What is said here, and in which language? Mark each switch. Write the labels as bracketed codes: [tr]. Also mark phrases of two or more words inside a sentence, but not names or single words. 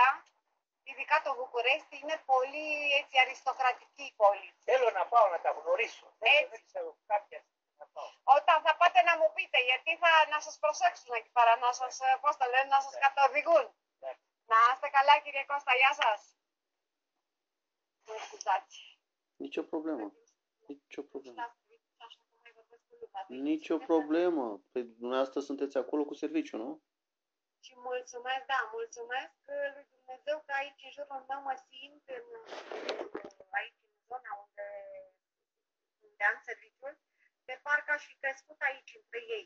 [el] Ειδικά το Βουκουρέστι είναι πολύ έτσι, αριστοκρατική πόλη. Θέλω να πάω να τα γνωρίσω. Έτσι. Δεν ξέρω κάποια στιγμή να πάω. Όταν θα πάτε να μου πείτε, γιατί θα να σας προσέξουν εκεί πέρα, να σας, πώς το λένε, να σας καθοδηγούν. Ναι. Να είστε καλά κύριε Κώστα, γεια σας. [ro] Nicio problemă. Nicio problemă. Nicio problemă. Păi dumneavoastră sunteți acolo cu serviciu, nu? Și mulțumesc, da, mulțumesc lui Dumnezeu că aici în jurul meu mă simt aici în zona unde am serviciul, de parcă aș fi crescut aici între ei.